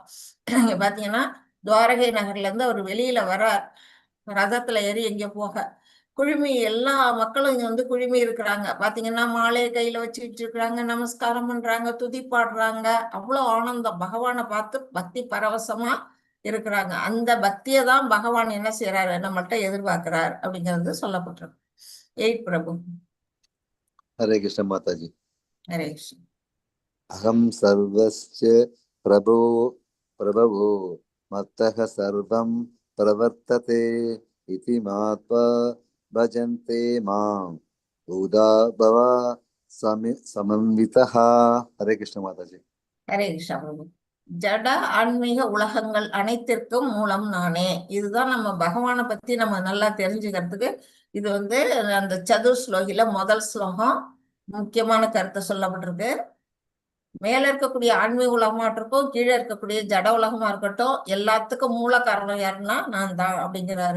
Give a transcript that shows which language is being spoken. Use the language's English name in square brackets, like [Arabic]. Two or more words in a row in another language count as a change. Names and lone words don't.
[Tamil] இங்க பாத்தீங்கன்னா, துவாரகை நகர்ல இருந்து அவர் வெளியில வர ரதத்துல ஏறி எங்க போக, குழுமி எல்லா மக்களும் இங்க வந்து குழுமி இருக்கிறாங்க. பாத்தீங்கன்னா மாலையை கையில வச்சுக்கிட்டு இருக்கிறாங்க, நமஸ்காரம் பண்றாங்க, துதி பாடுறாங்க. அவ்வளவு ஆனந்தம், பகவானை பார்த்து பக்தி பரவசமா இருக்கிறாங்க. அந்த பக்தியை தான் பகவான் என்ன செய்யறாரு, நம்மள்ட்ட எதிர்பார்க்கிறார் அப்படிங்கிறது சொல்லப்பட்டிருக்கு. 8 பிரபு. [Hindi] हरे कृष्ण माता जी। [Tamil] ஹரே கிருஷ்ணன். [Sanskrit] अहम सर्वस्य प्रभो प्रभवो मत्तः सर्वं प्रवर्तते इति मात्वा भजन्ते मां बुधा भव समन्वितः। [Hindi] हरे कृष्ण माता जी। [Tamil] ஹரே கிருஷ்ணா பிரபு. ஜட ஆன்மீக உலகங்கள் அனைத்திற்கும் மூலம் நானே. இதுதான் நம்ம பகவானை பத்தி நம்ம நல்லா தெரிஞ்சுக்கிறதுக்கு இது வந்து அந்த சதுர் ஸ்லோகில முதல் ஸ்லோகம் முக்கியமான கருத்தை சொல்லப்பட்டிருக்கு. மேல இருக்கக்கூடிய ஆன்மீக உலகமா இருக்கட்டும், கீழே இருக்கக்கூடிய ஜட உலகமா இருக்கட்டும், எல்லாத்துக்கும் மூல காரணம் யாருன்னா நான் தான் அப்படிங்கிறாரு.